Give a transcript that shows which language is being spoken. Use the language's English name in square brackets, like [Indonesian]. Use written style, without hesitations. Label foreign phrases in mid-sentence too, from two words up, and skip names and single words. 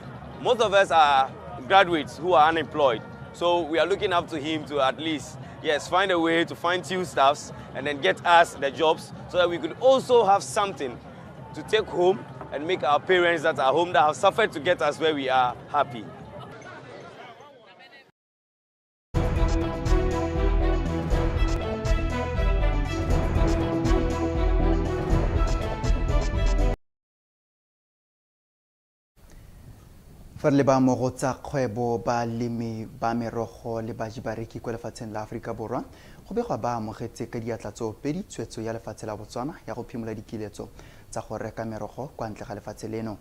[English] Most of us are graduates who are unemployed, so we are looking up to him to at least, find a way to find 2 staffs and then get us the jobs so that we could also have something to take home and make our parents that are home that have suffered to get us where we are happy. [Tswana] Fa le ba mo go tsa kgwebo ba lemi ba merogo le ba jibareki kwa lefatsheng la Afrika Borwa go begwa ba amogetse ka diatla tsoopedi tshwetso ya lefatshe la Botswana ya go phimola dikiletso tsa go reka merogo kwa ntle ga lefatshe leno.